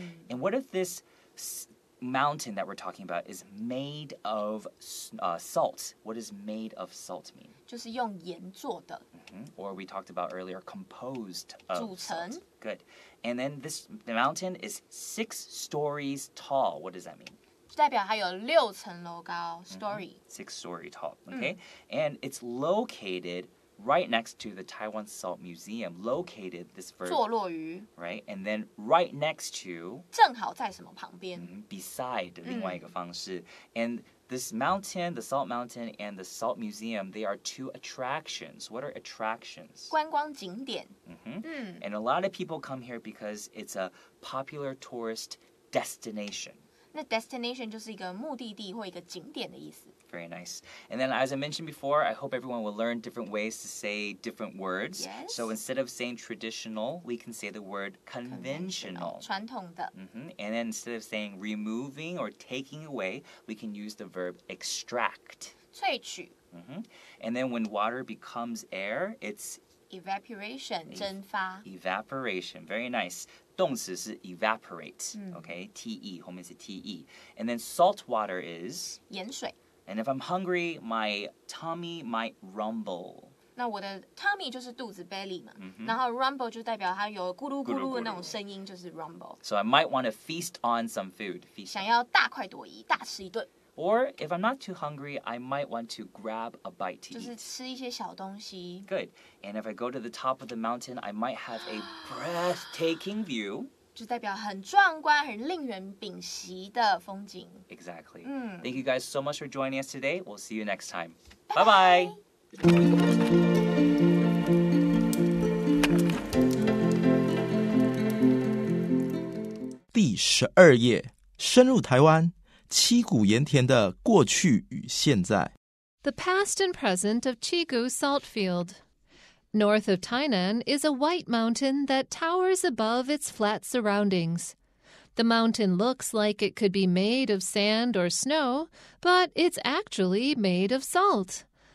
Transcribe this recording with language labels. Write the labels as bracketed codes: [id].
[en] And what if this mountain that we're talking about is made of salt? What does made of salt mean? [zh] 就是用盐做的。 [en] Or we talked about earlier, composed of [zh] 组成。 [en] salt. Good. And then the mountain is 6 stories tall. What does that mean? [zh] 代表它有6层楼高 story. [en] 6-story tall, okay? And it's located right next to the Taiwan Salt Museum. Located, this verb. [zh] 坐落于。 [en] Right? And then right next to. [zh] 正好在什么旁边？ [en] Beside [zh] 另外一个方式. [en] And this mountain, the Salt Mountain and the Salt Museum, they are 2 attractions. What are attractions? [zh] 观光景点。 [en] And a lot of people come here because it's a popular tourist destination. [zh] 那 destination 就是一个目的地或一个景点的意思。 [en] Very nice. And then as I mentioned before, I hope everyone will learn different ways to say different words. Yes. So instead of saying traditional, we can say the word conventional. [zh] 传统的。 [en] And then instead of saying removing or taking away, we can use the verb extract. [zh] 萃取。 [en] And then when water becomes air, it's evaporation 蒸发 evaporation. Very nice. [zh] 动词是 evaporate. Okay, te 后面是 te. [en] And then salt water is [zh] 盐水。 [en] And if I'm hungry, my tummy might rumble. [zh] 那我的 tummy 就是肚子 belly 嘛，然后 rumble 就代表它有咕噜咕噜的那种声音，就是 rumble。 [en] So I might want to feast on some food. [zh] 想要大快朵颐，大吃一顿。 [en] Or if I'm not too hungry, I might want to grab a bite to eat. [zh] 就是吃一些小东西。 [en] Good. And if I go to the top of the mountain, I might have a breathtaking view. 就代表很壮观、很令人屏息的风景。 Exactly. Thank you guys so much for joining us today. We'll see you next time. Bye-bye. [zh] 第12页，深入台湾，七股盐田的过去与现在。 [en] The past and present of Cigu salt field. North of Tainan is a white mountain that towers above its flat surroundings. The mountain looks like it could be made of sand or snow, but it's actually made of salt.